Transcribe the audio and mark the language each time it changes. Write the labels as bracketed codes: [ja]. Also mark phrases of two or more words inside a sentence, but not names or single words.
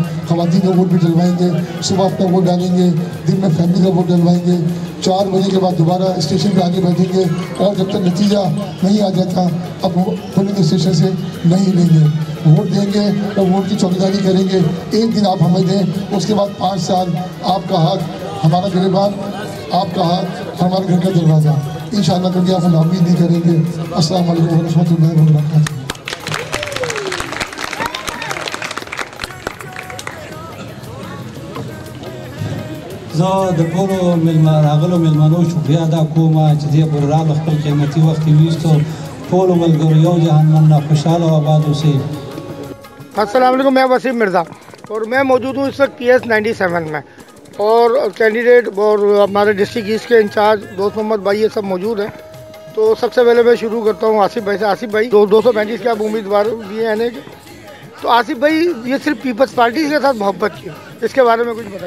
[ur] خواتین کا ووٹ بھی ڈلوائیں گے، صبح اپنا ووٹ ڈالیں گے، دن میں فیملی کا ووٹ ڈلوائیں گے، 4 بجے کے بعد دوبارہ اسٹیشن پہ آگے بیٹھیں گے اور جب تک نتیجہ نہیں آ جاتا اب [en] polling station [ur] سے نہیں لیں گے. ووٹ دیں گے اور ووٹ کی چوکیداری کریں گے. 1 دن آپ ہمیں دیں، اس کے بعد 5 سال آپ کا ہاتھ ہمارا گریبان، آپ کا ہاتھ ہمارے گھر کا دروازہ. انشاءاللہ کبھی آپ ناامید نہیں کریں گے. [ar] السلام علیکم ورحمۃ اللہ وبرکاتہ. [ps] زه د ټولو راغلو مېلمنو شکریه ادا کوم چې دې پورې راغلو خپل قیمتي وخت یې ویستو. ټولو ملګرو یو جهان مننه، خوشحاله و آباد اوسئ. [ur] السلام علیکم، میں وسیم مرزا اور میں موجود ہوں اس وقت PS 97 میں اور کینڈیڈیٹ اور ہمارے [en] district east [ur] کے انچارج دوست محمد بھائی یہ سب موجود ہیں. تو سب سے پہلے میں شروع کرتا ہوں آصف بھائی سے. آصف بھائی 235 کے آپ امیدوار بھی ہیں تو آصف بھائی یہ صرف پیپلز پارٹی کے ساتھ محبت کی، اس کے بارے میں کچھ بتائیے.